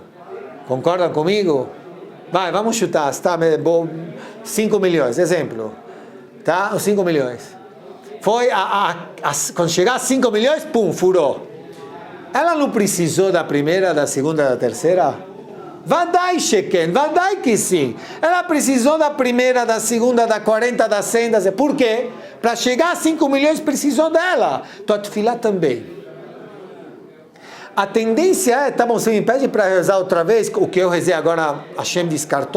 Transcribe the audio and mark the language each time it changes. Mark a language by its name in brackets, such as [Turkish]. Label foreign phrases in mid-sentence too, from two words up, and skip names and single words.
[Portuguese] Concordam comigo? Vai, vamos chutar, tá? 5 milhões, exemplo. Tá? Os 5 milhões. Foi, quando chegar a 5 milhões, pum, furou. Ela não precisou da primeira, da segunda, da terceira? [Hebrew] ודאי, שכן, ודאי [Portuguese] que sim. Ela precisou da primeira, da segunda, da 40, da 100, da... Por quê? Para chegar a 5 milhões precisou dela. Tua tefilá também. A tendência é, tá bom, você me pede para rezar outra vez, o que eu rezei agora, Hashem descartou?